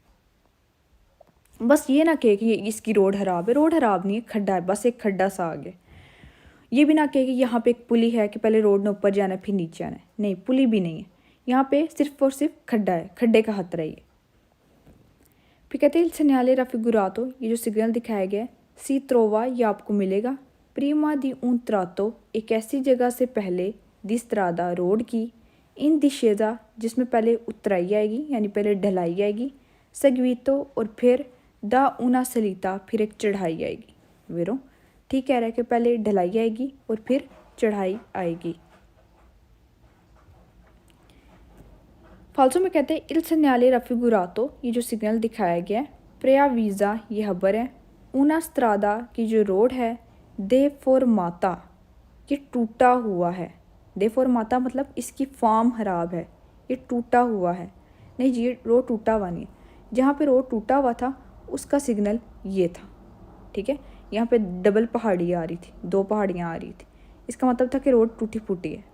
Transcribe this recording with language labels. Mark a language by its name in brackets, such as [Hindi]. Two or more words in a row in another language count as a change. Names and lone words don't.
[Hindi] बस ये ना कहे कि इसकी रोड खराब है, रोड खराब नहीं है, खड्डा है, बस एक खड्डा सा आगे। ये भी ना कहे कि यहाँ पे एक पुली है कि पहले रोड ने ऊपर जाना है फिर नीचे आना है, नहीं पुली भी नहीं है, यहाँ पे सिर्फ और सिर्फ खड्डा है, खड्डे का खतरा है ये। फिर कहते हैं [Italian] il segnale raffigurato, [Hindi] ये जो सिग्नल दिखाया गया है, [Italian] si trova, [Hindi] ये आपको मिलेगा [Italian] prima di un tratto, [Hindi] एक ऐसी जगह से पहले [Italian] di strada, [Hindi] रोड की, [Italian] in discesa, [Hindi] जिसमें पहले उतराई आएगी यानी पहले ढलाई आएगी, seguito, और फिर [Italian] da una salita, [Hindi] फिर एक चढ़ाई आएगी। वेरो ठीक कह रहा है कि पहले ढलाई आएगी और फिर चढ़ाई आएगी। फाल्सो में कहते हैं [Italian] il segnale raffigurato, [Hindi] ये जो सिग्नल दिखाया गया है, preavvisa, ये खबर है, [Italian] una strada, [Hindi] की जो रोड है, [Italian] de formata, [Hindi] ये टूटा हुआ है। [Italian] de formata [Hindi] मतलब इसकी फॉर्म खराब है, ये टूटा हुआ है। नहीं जी, ये रोड टूटा हुआ नहीं है, जहाँ पे रोड टूटा हुआ था उसका सिग्नल ये था। ठीक है, यहाँ पे डबल पहाड़ी आ रही थी, 2 पहाड़ियाँ आ रही थी, इसका मतलब था कि रोड टूटी फूटी है।